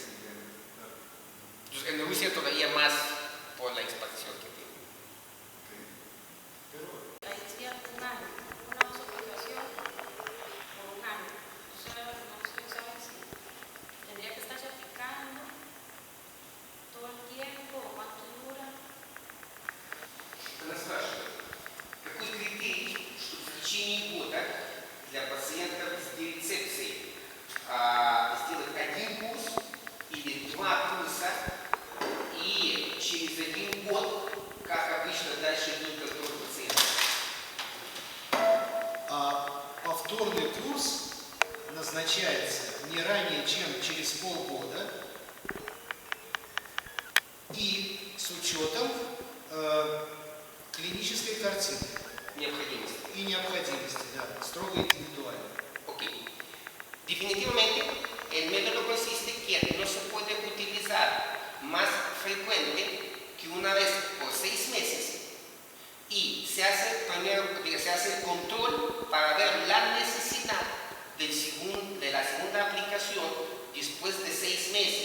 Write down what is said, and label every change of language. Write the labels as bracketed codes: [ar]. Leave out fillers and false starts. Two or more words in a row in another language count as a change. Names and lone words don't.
[es] Entonces, en Rusia todavía más por la expansión que tiene. Ahí decía un año, una observación por un año. O sea, no sé, ¿sabes si tendría que estarse aplicando todo el tiempo o cuánto dura? [ru] Она спрашивает, какой критерий, что в течение года для пациентов с рецепцией сделать один курс или два курса, и через 1 год, как обычно, дальше идут как тот пациент. Повторный курс назначается не ранее, чем через полгода и с учетом клинической картины Необходимость. и необходимости, да, строго индивидуально. [es] Ok. Definitivamente, el método consiste que no se puede utilizar más frecuente que una vez por 6 meses y se hace el control para ver la necesidad de la segunda aplicación después de 6 meses.